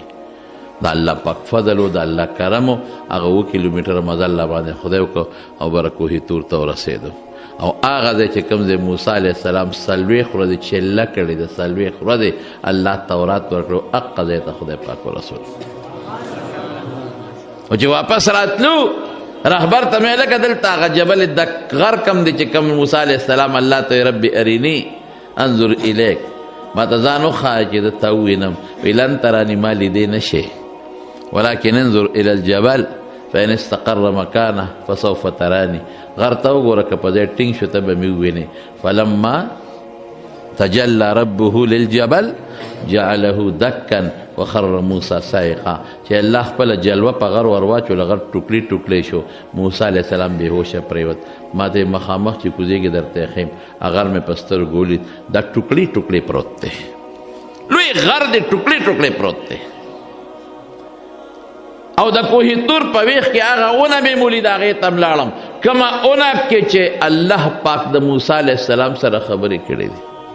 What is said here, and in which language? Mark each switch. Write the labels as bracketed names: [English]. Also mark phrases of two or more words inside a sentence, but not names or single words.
[Pashto] د الله پاک فضل و د الله کرم و هغه 9 کیلومیټره مزه الله باندې خدای وکړو او بره کوهي طور ته ورسېدو او هغه ځای چې کوم ځای موسی [Arabic] علیه السلام [Pashto] 40 ورځې چله کړې ده 40 ورځې الله تورات ورکړو هغه ځای ته خدای پاک ورسول. او چې واپس راتلو رهبر ته مې لکه دلته هغه جبل د غر کم دی چې کوم موسی [Arabic] علیه السلام [Pashto] الله ته [Arabic] ربي اریني انظر الیک [Pashto] ما ته ځان وښایه چې ده ته ووینم وی [Arabic] لن تراني [Pashto] ما لیدی نه شي [Arabic] ولكن انظر الى الجبل فإن استقر مكانه فسوف تراني. [Pashto] غر ته وګوره که په ځای ټینګ شو ته به مې ووینې. [Arabic] فلما تجلى ربه للجبل جعله دكا وخر موسى صاعقا. [Pashto] چې الله خپله جلوه په غر ور واچوله غر ټوکړي ټوکړی شو موسی [Arabic] علیه السلام [Pashto] بېهوشه پرېوت. ما ته یې مخامخ چې کوزېږي درته یې ښیم غر مې په سترګو ولید دا ټوکړي ټوکړي پروت دی لوی غر دی ټوکړي ټوکړي پروت دی او د کوهي طور په ویښ کې هغه اونه مې مولید هغې ته م لاړم کومه اونه کې چې الله پاک د موسی [Arabic] علیه السلام [Pashto] سره خبرې کړې دي.